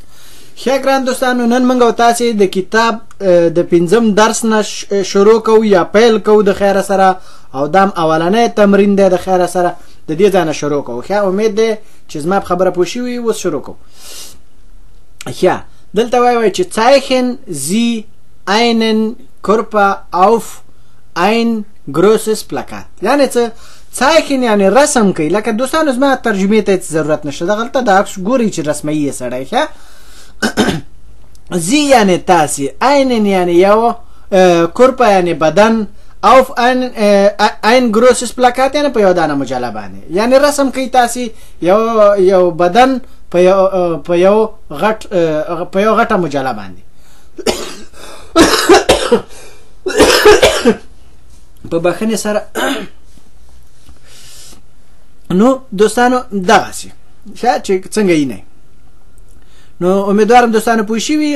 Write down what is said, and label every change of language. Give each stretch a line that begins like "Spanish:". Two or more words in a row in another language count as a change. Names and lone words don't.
Pashto: ښه ګران دوستانو، نن موږ او تاسې د کتاب د 5م درس نه شروع کوو یا پیل کوو د خیره سره، او دام اولنی تمرین دی د خیره سره. د دې ځای نه شروع کوو. ښه امید ده چې زما په خبره پوه شوي. اوس شروع کوو. ښه دلته وایي چې
German: zeichen Sie einen Körper auf ein großes Plakat.
Pashto: یعنی څه zeichen یعنی رسم کوي. لکه دوستانو زما ترجمې ته ضرورت نشته، دغلته د عکس ګوري چې رسموي یې سړی. ښه Sie یعنی تاسې، einen یعنی یو، Körper یعنی بدن،
German: auf ein großes Plakat
Pashto: یعنی په یو دانه مجله باندې، یعنی رسم کوي تاسې یو بدن په یو غټه مجله باندې. په بخښنې سره نو دوستانو دغسې ښه چې څنګه یې نه، نو امیدوارم دوستانو پوه شوي.